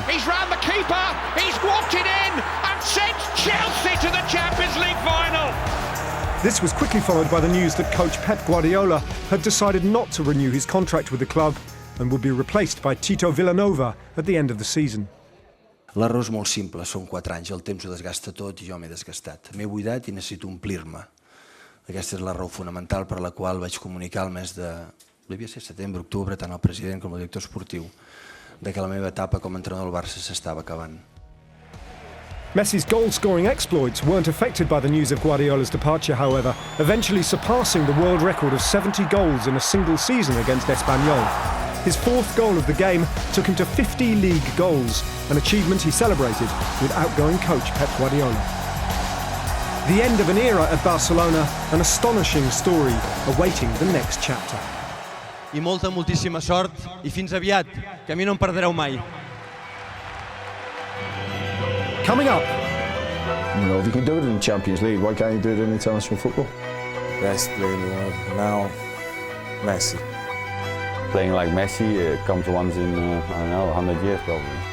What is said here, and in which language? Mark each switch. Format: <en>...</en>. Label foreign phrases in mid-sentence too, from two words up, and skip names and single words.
<en>He's round the keeper, he's walked it in and sent Chelsea to the Champions League final. This was quickly followed by the news that coach Pep Guardiola had decided not to renew his contract with the club and would be replaced by Tito Vilanova at the end of the season.</en> <ca>L'error és molt simple, són 4 anys, el temps ho desgasta tot i jo m'he desgastat. M'he buidat i necessito omplir-me. Aquesta és la raó fonamental per la qual vaig comunicar el mes de, devia ser setembre, octubre, tant al president com al director esportiu, de que la meva etapa com a entrenador del Barça s'estava acabant.</ca> <en>Messi's goal-scoring exploits weren't affected by the news of Guardiola's departure, however, eventually surpassing the world record of 70 goals in a single season against Espanyol. His 4th goal of the game took him to 50 league goals, an achievement he celebrated with outgoing coach Pep Guardiola. The end of an era at Barcelona, an astonishing story awaiting the next chapter.</en> <ca>I moltíssima sort i fins aviat, que a mi no em perdreu mai.</ca> <en>Coming up. You know, if you can do it in the Champions League, why can't you do it in international football? Best player in the world now, Messi. Playing like Messi comes once in, I don't know, 100 years probably.</en>